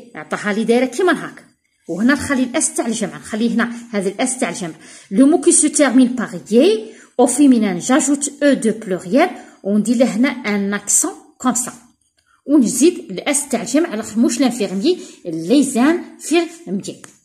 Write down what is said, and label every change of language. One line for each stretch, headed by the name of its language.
Arabic: عطاها لي دايره كيما هاك، وهنا نخلي الاس تاع الجمع، نخلي هنا هذا الاس تاع الجمع.
French: Le mot qui se termine par yé au féminin, j'ajoute e de pluriel
Arabic: وندير له هنا
French: un accent comme ça.
Arabic: ونزيد الاس تاع الجمع على مش لانفيرميي، لي زانفيرميي.